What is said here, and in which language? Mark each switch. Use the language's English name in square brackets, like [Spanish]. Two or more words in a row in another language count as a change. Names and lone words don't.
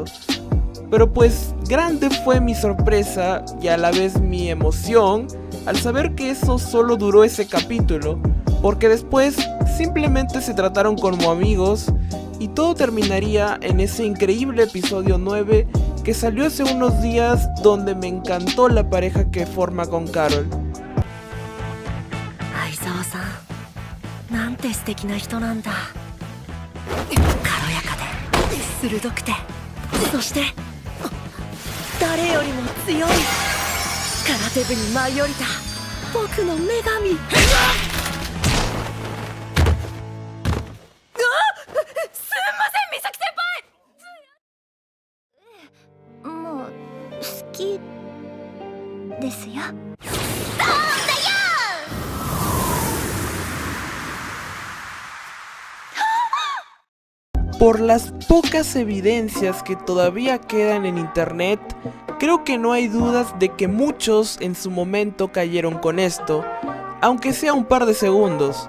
[Spanish] Pero pues grande fue mi sorpresa y a la vez mi emoción al saber que eso solo duró ese capítulo, porque después simplemente se trataron como amigos y todo terminaría en ese increíble episodio 9 que salió hace unos días, donde me encantó la pareja que forma con Carol. [Japanese] Aizawa-san, なんて素敵な人なんだ。軽やかで鋭くて、そして誰よりも強い。空手部に舞い降りた僕の女神。もう好きですよ。 [Spanish] Por las pocas evidencias que todavía quedan en internet, creo que no hay dudas de que muchos en su momento cayeron con esto, aunque sea un par de segundos.